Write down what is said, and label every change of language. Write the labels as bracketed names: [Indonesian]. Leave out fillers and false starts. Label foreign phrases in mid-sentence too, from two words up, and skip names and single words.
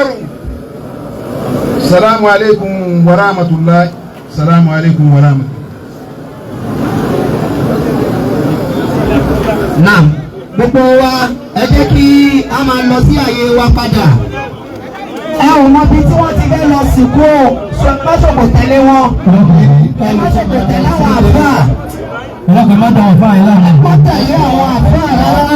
[Arabic] السلام عليكم ورحمة الله. السلام عليكم ورحمة الله. [Yoruba] Naam, gbogbo wa ẹ jẹ́ kí a máa lọ sí àyè wa padà. Ẹ ò mọ bí tí wọ́n ti fẹ́ lọ sìnkú o, ṣọ̀pọ̀ tẹ̀lé wọn. Ṣọ̀pọ̀ tẹ̀lé àwọn àfáà. Ọlọ́pàá má dá ọ̀fà yìí láàrin. Wọ́n tẹ̀lé àwọn àfáà rárá.